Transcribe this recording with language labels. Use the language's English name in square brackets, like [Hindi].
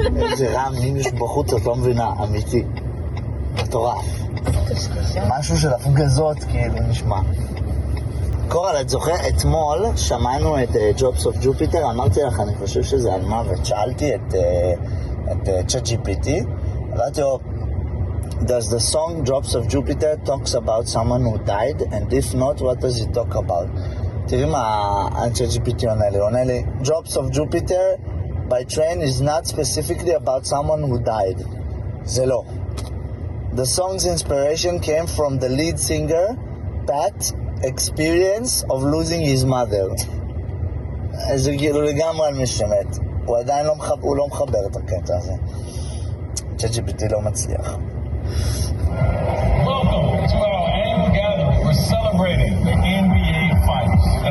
[Hebrew] איזה רעם יש בחוץ, את לא מבינה, אמיתי. מטורף. משהו של הפגזות כאילו נשמע. קורל, את זוכר, אתמול שמענו את Jobs of Jupiter, אמרתי לך, אני חושב שזה על מוות. שאלתי את ChatGPT, אמרתי לו, [English] does the song Jobs of Jupiter talks about someone who died, and if not, what does it talk about? [Hebrew] תראי מה ChatGPT עונה לי, [English] Jobs of Jupiter by train is not specifically about someone who died. [Hebrew] זה לא. [English] The song's inspiration came from the lead singer, Pat, experience of losing his mother. [Hebrew] זה כאילו לגמרי על מי שמת. הוא עדיין לא מחבר את הקטע הזה. ChatGPT לא מצליח. [English] Welcome to our annual gathering. We're celebrating the NBA Finals.